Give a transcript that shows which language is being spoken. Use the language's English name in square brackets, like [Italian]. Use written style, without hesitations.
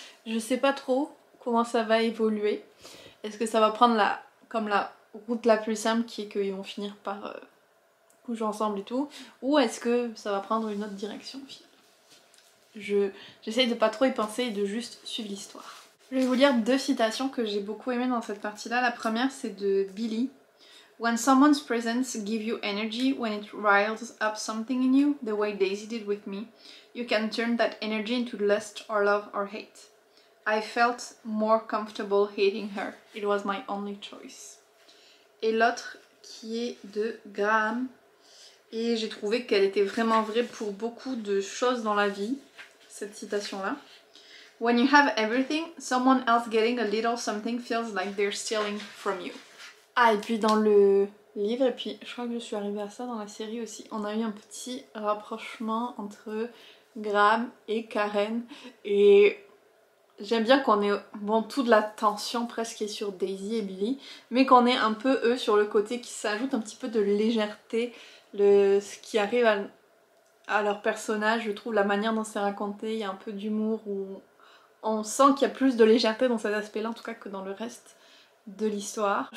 [French] Je sais pas trop comment ça va évoluer. Est-ce que ça va prendre comme la route la plus simple qui est qu'ils vont finir par coucher ensemble et tout, ou est-ce que ça va prendre une autre direction finalement. J'essaye de pas trop y penser et de juste suivre l'histoire. Je vais vous lire 2 citations que j'ai beaucoup aimées dans cette partie-là. La première c'est de Billy. [English] When someone's presence gives you energy, when it riles up something in you, the way Daisy did with me, you can turn that energy into lust or love or hate. I felt more comfortable hating her. It was my only choice. [French] Et l'autre qui est de Graham. Et j'ai trouvé qu'elle était vraiment vraie pour beaucoup de choses dans la vie, cette citation-là. [English] When you have everything, someone else getting a little something feels like they're stealing from you. [French] Ah, et puis dans le livre, et puis je crois que je suis arrivée à ça dans la série aussi, on a eu un petit rapprochement entre Graham et Karen. Et j'aime bien qu'on ait, bon, toute la tension presque est sur Daisy et Billy, mais qu'on ait un peu eux sur le côté qui s'ajoute un petit peu de légèreté, ce qui arrive à leur personnage, je trouve la manière dont c'est raconté, il y a un peu d'humour, où on sent qu'il y a plus de légèreté dans cet aspect-là en tout cas que dans le reste de l'histoire.